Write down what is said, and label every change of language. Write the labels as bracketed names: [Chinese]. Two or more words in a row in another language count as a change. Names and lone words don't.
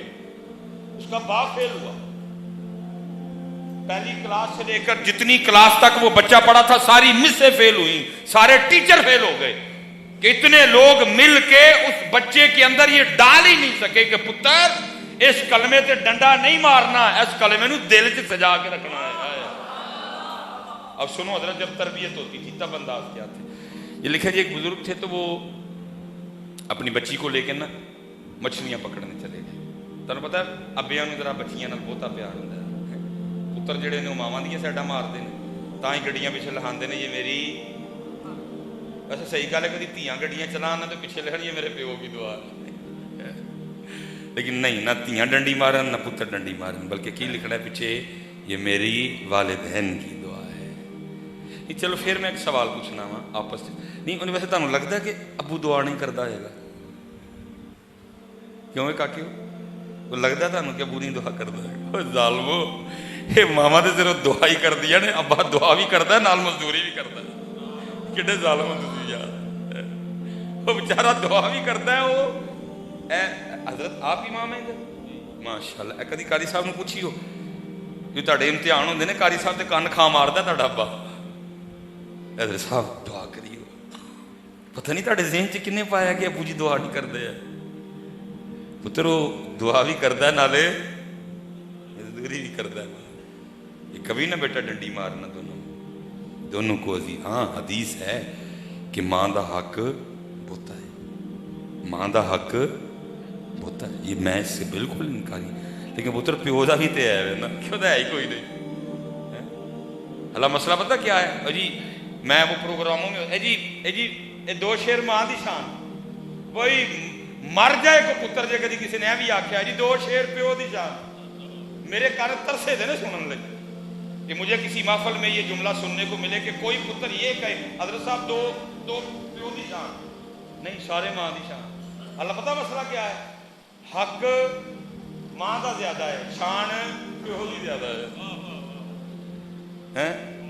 [Urdu] اس کا باپ فیل ہوا، پہلی کلاس سے لے کر جتنی کلاس تک وہ بچہ پڑھا تھا ساری مس سے فیل ہوئی، سارے ٹیچر فیل ہو گئے، کہ اتنے لوگ مل کے اس بچے کے اندر یہ ڈال ہی نہیں سکے کہ پتر اس کلمے سے ڈنڈا نہیں مارنا، اس کلمے نو دل سے سجا کے رکھنا ہے۔ اب سنو حضرت، جب تربیت ہوتی تھی تب انداز کیا تھے۔ یہ لکھا جی ایک بزرگ تھے تو وہ اپنی بچی کو لے کے نا مچھلیاں پکڑنے چلے گئے۔ [Punjabi] تمہیں پتا ہے ابیاں نوں ذرا بچیاں نال بہتا پیار ہوندا ہے، پتر جڑے نے ماواں دیاں سائڈاں ماردے نے، تاں ہی گڈیاں پیچھے لہاندے نے یہ میری، ویسے صحیح گل ہے کدی تیاں گڈیاں چلانا تو پیچھے لہن یہ میرے پیو کی دعا ہے، لیکن نہیں، نہ تیاں ڈنڈی مارن نہ پتر ڈنڈی مارن، [Urdu] بلکہ کی لکھنا ہے پیچھے یہ میری والدین کی دعا ہے۔ نہیں چلو پھر میں ایک سوال پوچھنا وا آپس نہیں، انہیں ویسے تمہیں لگتا ہے کہ ابو دعا نہیں کرتا ہے گا؟ کیوں ہے کاکے وہ لگتا ہے تمہیں کہ ابو نہیں دعا کرتا ہے؟ ظالمو، یہ ماما نے صرف دعا ہی کر دیا نے، ابا دعا بھی کرتا ہے نال مزدوری بھی کرتا ہے۔ [Punjabi] کڈے ظالم تسی یار، [Urdu] وہ بیچارہ دعا بھی کرتا ہے۔ [Punjabi] وہ حضرت آپ امام ہیں ادھر ماشاءاللہ، کدی قاری صاحب نے پوچھی ہو جو تہاڈے امتحان ہوندے نے قاری صاحب دے کان کھا ماردا تہاڈا ابا، حضرت صاحب دعا کریو، پتہ نہیں تہاڈے ذہن چ کنے پایا کہ ابو جی دعا نہیں کردے ہیں؟ [Urdu] پتر وہ دعا بھی کرتا ہے نالے مزدوری بھی کرتا ہے، یہ کبھی نہ بیٹا ڈنڈی مارنا دونوں کو عزیز۔ [Punjabi] ہاں حدیث ہے کہ ماں دا حق بہتا ہے، ماں دا حق بہتا ہے، [Urdu] یہ میں اس سے بالکل انکاری، [Punjabi] لیکن پتر پیو دا بھی تے ہے نا، کیوں دا ہے ہی کوئی نہیں۔ [Urdu] اللہ مسئلہ پتہ کیا ہے جی؟ میں وہ پروگراموں میں یہ دو شیر ماں دی شان، [Punjabi] وہی مر جائے کو پتر جے کدی کسی نے بھی آکھیا جی دو شیر پیو دی شان، [Urdu] میرے کان ترسے دے نا سنن لگے کہ مجھے کسی محفل میں یہ جملہ سننے کو ملے کہ کوئی پتر یہ کہے [Punjabi] حضرت صاحب دو پیو دی شان نہیں، سارے ماں دی شان۔ [Urdu] اللہ پتہ مسئلہ کیا ہے؟ [Punjabi] حق ماں دا زیادہ ہے، شان پیو دی زیادہ ہے۔